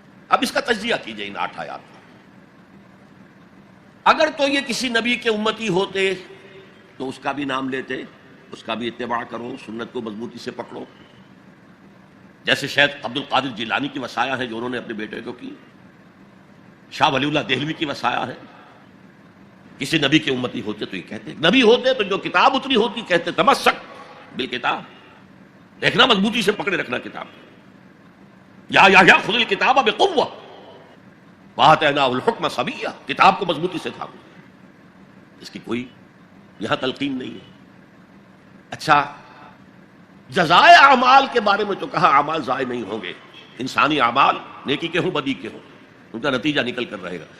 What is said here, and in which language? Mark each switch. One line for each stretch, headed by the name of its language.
Urdu: اب اس کا تجزیہ کیجئے ان 8 آیات کا۔ اگر تو یہ کسی نبی کے امتی ہوتے تو اس کا بھی نام لیتے، اس کا بھی اتباع کرو، سنت کو مضبوطی سے پکڑو، جیسے شیخ عبد القادر جیلانی کی وصایا ہیں جو انہوں نے اپنے بیٹے کو کی، شاہ ولی اللہ دہلوی کی وصایا ہے. کسی نبی کے امتی ہوتے تو یہ کہتے، نبی ہوتے تو جو کتاب اتری ہوتی کہتے
Arabic: تمسک بالکتاب،
Urdu: دیکھنا مضبوطی سے پکڑے رکھنا کتاب.
Arabic: یا خذ الکتاب بقوہ وآتیناہ الحکم صبیہ،
Urdu: کتاب کو مضبوطی سے تھامو. اس کی کوئی یہاں تلقین نہیں ہے. اچھا، جزائے اعمال کے بارے میں تو کہا اعمال ضائع نہیں ہوں گے، انسانی اعمال نیکی کے ہوں بدی کے ہوں ان کا نتیجہ نکل کر رہے گا.